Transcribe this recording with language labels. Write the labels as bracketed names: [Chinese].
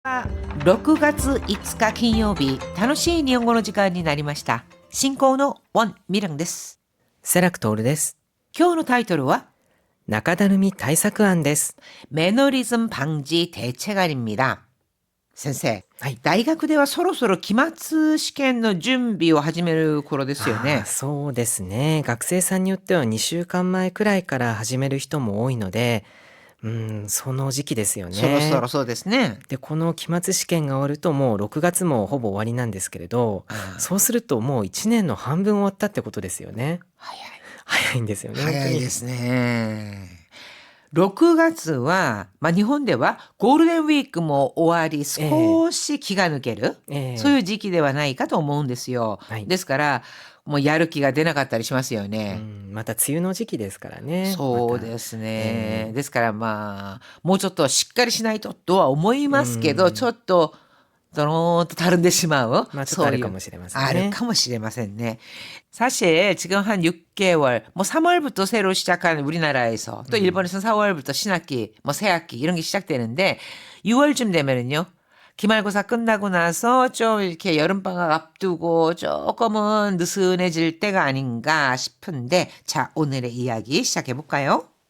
[Japanese] 6月5日金曜日、楽しい日本語の時間になりました。進行のウォン・ミランです。セラクトールです。今日のタイトルは中だるみ対策案です。 [Korean] 매너리즘 방지 대책안입니다. [Japanese] 先生、はい、大学ではそろそろ期末試験の準備を始める頃ですよね。そうですね。学生さんによっては2週間前くらいから始める人も多いので、その時期ですよね。そろそろそうですね。で、この期末試験が終わるともう6月もほぼ終わりなんですけれど、そうするともう1年の半分終わったってことですよね。早いんですよね。早いですね。 6月は、日本ではゴールデンウィークも終わり少し気が抜ける、そういう時期ではないかと思うんですよ。ですからもうやる気が出なかったりしますよね。また梅雨の時期ですからね。そうですね。ですからもうちょっとしっかりしないととは思いますけど、ちょっとドローンとたるんでしまう。ちょっとあるかもしれませんね。あるかもしれませんね. [Korean] 사실 지금 한 6개월, 3월부터 새로 시작한 우리나라에서 또 일본에서는 4월부터 신학기, 새학기 이런 게 시작되는데 6월쯤 되면은요. 기말고사 끝나고 나서 좀 이렇게 여름방학 앞두고 조금은 느슨해질 때가 아닌가 싶은데 자, 오늘의 이야기 시작해볼까요?